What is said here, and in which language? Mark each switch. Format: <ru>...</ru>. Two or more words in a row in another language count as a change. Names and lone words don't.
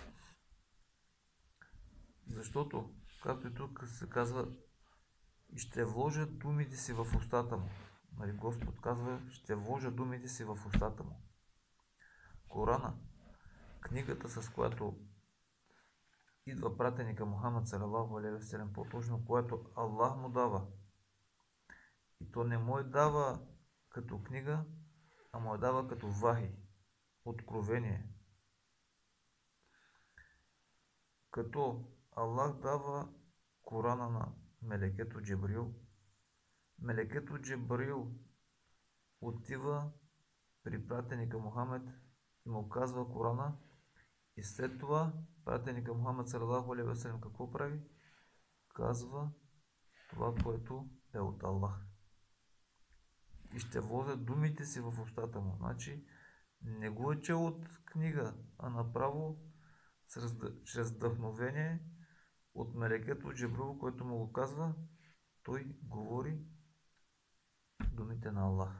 <bg>Защото, както и тук се казва, и ще вложа думите си в устата му. Нали, Господ казва, ще вложа думите си в устата му. Корана, книгата, с която идва пратеника Мохамед</bg> <ar>صلى الله عليه وسلم,</ar> <bg>по-точно, което Аллах му дава. И то не му дава като книга, а му дава като вахи, откровение. Като Аллах дава Корана на мелекето Джибрил, мелекето Джибрил отива при пратеника Мохамед и му казва Корана, и след това пратеника Мохамед</bg> <ar>صلى الله عليه وسلم</ar> <bg>какво прави? Казва това, което е от Аллах. И ще вложат думите си в устата му. Значи не го е чел от книга, а направо чрез вдъхновение от мелекето Джибрил, което му го казва, той говори думите на Аллах.</bg>